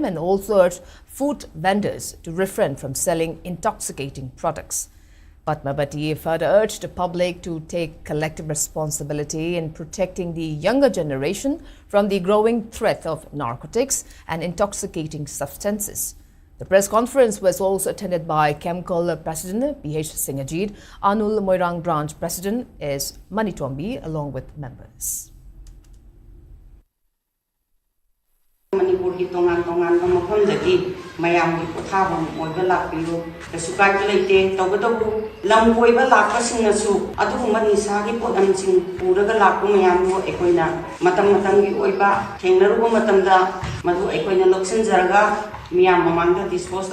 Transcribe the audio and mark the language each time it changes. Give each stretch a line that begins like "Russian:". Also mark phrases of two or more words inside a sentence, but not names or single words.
English: and also urged food vendors to refrain from selling intoxicating products. Padmabati further urged the public to take collective responsibility in protecting the younger generation from the growing threat of narcotics and intoxicating substances. The press conference was also attended by Chemical President B.H. Singajit, Anul Moirang Branch President S. Manitombi, along with members.
Manipuri: Manipur ki tongan mafam dagi mayam ki pothaba moiba lakpiyo sukai leite tawgadabu lam koiba lakpa singna su aduguma nisa ki podam sing puraga lakpa mayam no ekoina matam ki oiba thengnaruba matamda madu ekoina loksin jaraga miyam mamanda dispose